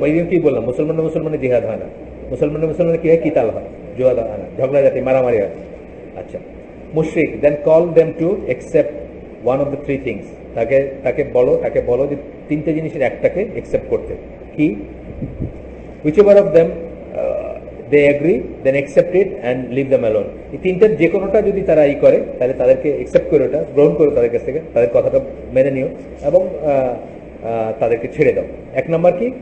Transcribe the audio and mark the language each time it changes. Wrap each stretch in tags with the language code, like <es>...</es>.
<bn>কি বললাম, মুসলমানের জিহাদ হয় না, মুসলমানের কি হয়, কিতাল হয়, জুয়াদ হয় না, ঝগড়া জাতি, মারামারি হয়।</bn> <en>আচ্ছা, মুশরিক, then call them to accept one of the three things,</en> <bn>তাকে বলো যে তিনটে জিনিসের একটাকে একসেপ্ট করতে। কি?</bn> <en>whichever of them they agree, then accept it and leave them alone.</en> <bn>এই তিনটার যে কোনোটা যদি তারা করে, তাহলে তাদেরকে একসেপ্ট করে, ওটা গ্রহণ করো তাদের কাছ থেকে, তাদের কথাটা মেনে নিও এবং তাদেরকে ছেড়ে দাও। এক নম্বর কি?</bn>